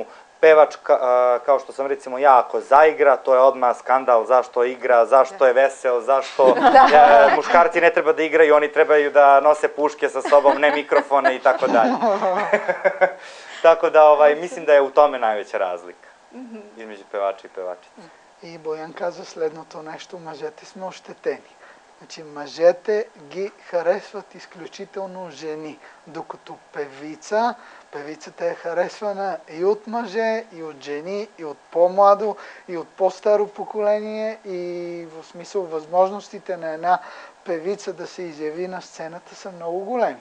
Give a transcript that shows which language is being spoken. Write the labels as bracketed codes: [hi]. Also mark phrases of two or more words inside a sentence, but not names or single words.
[sr] Pevač, kao što sam recimo ja, ako zaigra, to je odmah skandal, zašto igra, zašto je vesel, zašto muškarci ne treba da igraju, oni trebaju da nose puške sa sobom, ne mikrofone i tako dalje. Tako da mislim da je u tome najveća razlika između pevača i pevačica. [bg] И Боян каза следното нещо: мъжете сме ощетени. Значи мъжете ги харесват изключително жени, докато певицата е харесвана и от мъже, и от жени, и от по-младо, и от по-старо поколение, и в смисъл възможностите на една певица да се изяви на сцената са много големи.